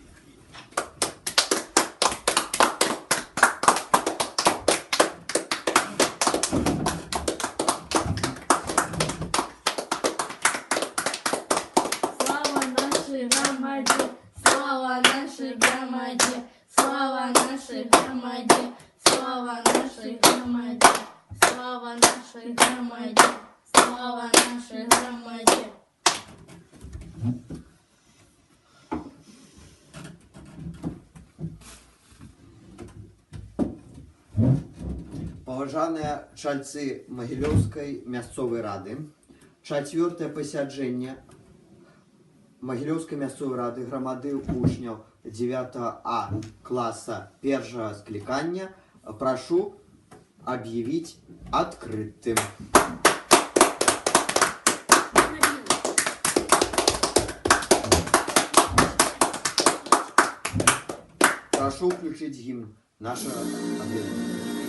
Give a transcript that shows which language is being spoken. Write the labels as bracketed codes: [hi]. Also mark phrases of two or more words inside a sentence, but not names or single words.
[ru] Слава нашей громаде, слава нашей громаде, слава нашей громаде, слава нашей громаде, слава нашей громаде, слава нашей громаде. [be] Паважаныя чальцы Магілёўскай мясцовай рады, 4-е пасяджэнне Магілёўскай мясцовай рады грамады вучняў 9А класса 1-го [ru] скликания прошу объявить открытым. Прошу включить гимн нашего объединения.